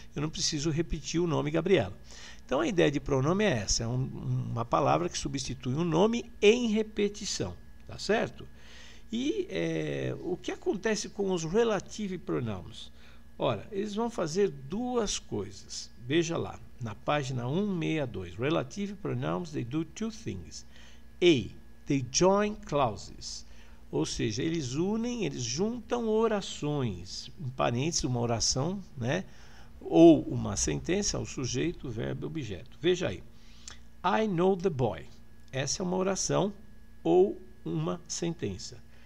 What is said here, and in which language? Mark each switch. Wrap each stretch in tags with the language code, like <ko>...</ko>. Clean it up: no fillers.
<pt>Eu não preciso repetir o nome Gabriela. Então, a ideia de pronome é essa. É uma palavra que substitui um nome em repetição. Tá certo? E o que acontece com os</pt> <en>relative pronouns?</en> <pt>Ora, eles vão fazer duas coisas. Veja lá, na página 162.</pt> <en>Relative pronouns, they do two things. A, they join clauses.</en> <pt>Ou seja, eles juntam orações. Em parênteses, uma oração, né? Ou uma sentença, o sujeito, verbo e objeto. Veja aí.</pt> <en>I know the boy.</en> <pt>Essa é uma oração ou uma sentença.</pt>